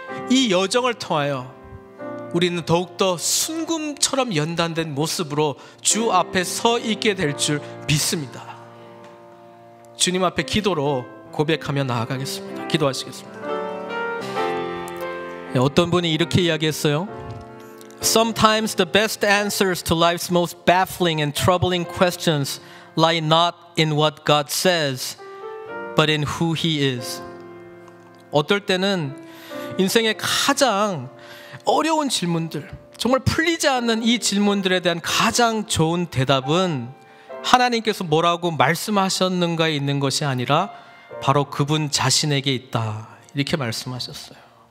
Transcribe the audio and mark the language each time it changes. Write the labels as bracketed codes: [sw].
[ko] 이 여정을 통하여 우리는 더욱더 순금처럼 연단된 모습으로 주 앞에 서 있게 될 줄 믿습니다. 주님 앞에 기도로 고백하며 나아가겠습니다. 기도하시겠습니다. 어떤 분이 이렇게 이야기했어요. [en] Sometimes the best answers to life's most baffling and troubling questions lie not in what God says, but in who He is. [ko] 어떨 때는 인생의 가장 어려운 질문들, 정말 풀리지 않는 이 질문들에 대한 가장 좋은 대답은 하나님께서 뭐라고 말씀하셨는가에 있는 것이 아니라 바로 그분 자신에게 있다, 이렇게 말씀하셨어요.